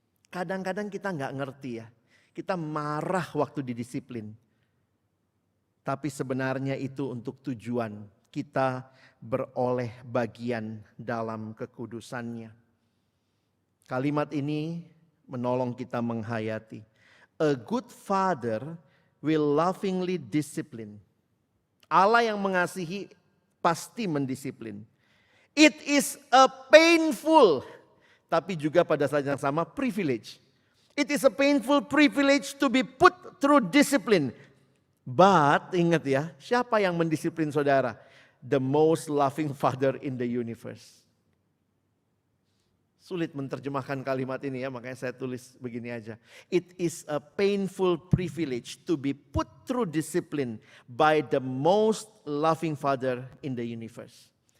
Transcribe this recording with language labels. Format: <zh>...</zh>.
<id>Kadang-kadang kita nggak ngerti ya. Kita marah waktu didisiplin. Tapi sebenarnya itu untuk tujuan kita beroleh bagian dalam kekudusannya. Kalimat ini menolong kita menghayati.</id> <en>A good father will lovingly discipline.</en> <id>Allah yang mengasihi pasti mendisiplin. It is a painful, tapi juga pada saat yang sama privilege.</id> <en>It is a painful privilege to be put through discipline.</en> <id>But ingat ya, siapa yang mendisiplin saudara? The most loving father in the universe. Sulit menerjemahkan kalimat ini ya, makanya saya tulis begini aja.</id> <en>It is a painful privilege to be put through discipline by the most loving father in the universe.</en>